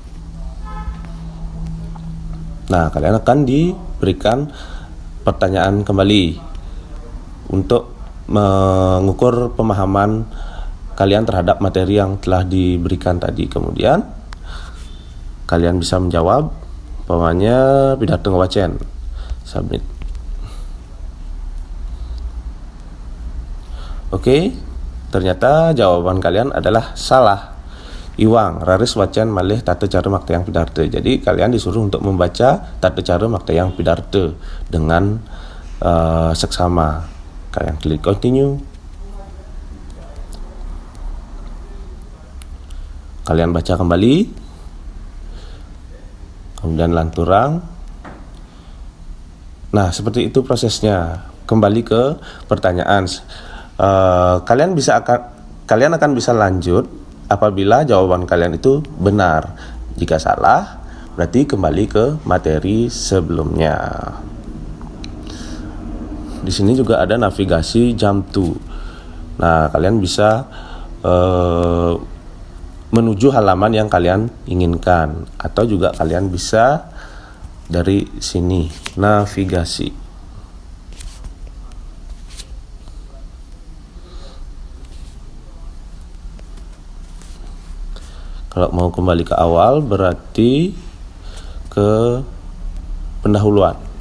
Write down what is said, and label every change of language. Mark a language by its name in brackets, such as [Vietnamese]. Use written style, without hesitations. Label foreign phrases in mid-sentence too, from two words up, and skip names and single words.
[Indonesian] Nah, kalian akan diberikan pertanyaan kembali untuk mengukur pemahaman kalian terhadap materi yang telah diberikan tadi. Kemudian kalian bisa menjawab, umpamanya [Balinese] Pidarte ngewacen. [Indonesian] Submit. Oke, ternyata jawaban kalian adalah salah. [Balinese] Iwang, raris wacan malih [Indonesian] tata cara maktayang Pidarte. Jadi kalian disuruh untuk membaca tata cara [Balinese] maktayang Pidarte [Indonesian] dengan seksama. Kalian klik continue. Kalian baca kembali. Kemudian lanturang. Nah, seperti itu prosesnya. Kembali ke pertanyaan. Kalian akan bisa lanjut apabila jawaban kalian itu benar. Jika salah, berarti kembali ke materi sebelumnya. Di sini juga ada navigasi [English] jump to. [Indonesian] Nah, kalian bisa menuju halaman yang kalian inginkan, atau juga kalian bisa dari sini navigasi. Kalau mau kembali ke awal berarti ke pendahuluan.